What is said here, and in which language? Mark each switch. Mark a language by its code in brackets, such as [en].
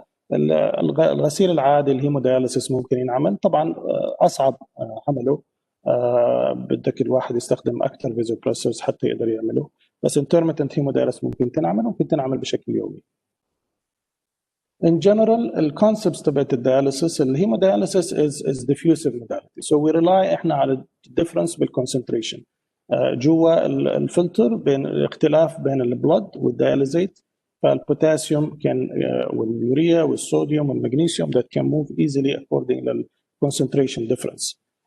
[ar] فالغسيل العادي الهيمودياليسيس ممكن ينعمل طبعا اصعب عمله. بدك الواحد يستخدم اكثر فيزوبريسرز حتى يقدر يعمله، بس [en] intermittent hemodialysis [ar] ممكن تنعمل بشكل يومي. [en] In general, the concepts about the dialysis, hemodialysis is diffusive modality. So we rely [ar] احنا على [en] difference بالconcentration. [ar] جوا الفلتر بين الاختلاف بين البلد والدياليزيت، فالبوتاسيوم كان واليوريا والصوديوم والمغنيسيوم [en] that can move easily according to concentration difference.